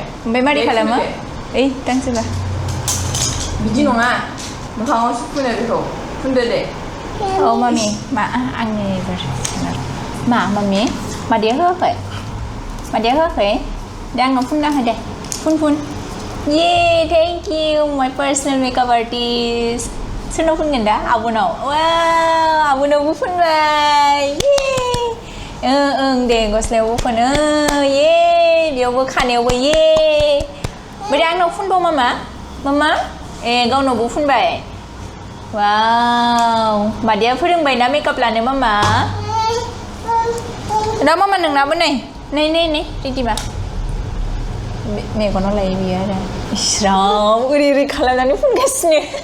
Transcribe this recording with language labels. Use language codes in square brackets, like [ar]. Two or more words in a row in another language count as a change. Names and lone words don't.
[brx] ओमफ्राय मारै खालामो ओइ दांसोबा बिदि नङा मोखाङावसो फुनो बेखौ फुनदो दे औ मामि मा आंनि मा मामि मादैया होआखै दे आंनाव फुनना हो दे फुन [en] Yay, thank you, my personal makeup artist. [brx] सोरनाव फुनगोन दा आब'नाव वाव आब'नावबो फुनबाय ओं दे गस्लायावबो फुन ये बेयावबो खानायावबो ये ओमफ्राय आंनाव फुनबाव मामा गावनावबो फुनबाय वाव मादैया फोरोंबायना मेकआप लानो मामा दा मामा नोंनाबो नै रेडिबा मेगनाव लायो बियो आरो इस्राव ओरै खालामनानै फुनगासिनो